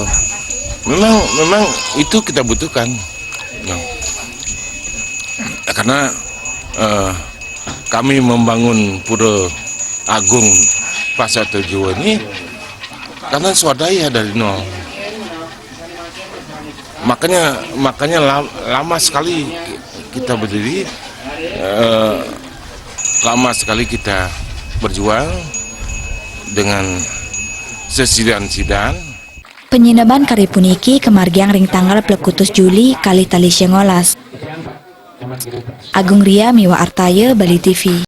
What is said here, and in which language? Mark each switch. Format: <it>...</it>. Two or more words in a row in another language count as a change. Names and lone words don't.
<id>Memang itu kita butuhkan, karena kami membangun Pura Agung Pasek Toh Jiwa ini karena swadaya dari nol. Makanya lama sekali kita berdiri, lama sekali kita berjuang dengan sesidan-sidan.</id> <ban>Penyinaban kari puniki kemargiang ring tanggal Plekutus Juli kali tali 19. Agung Ria Miwa Artaya, Bali TV.</ban>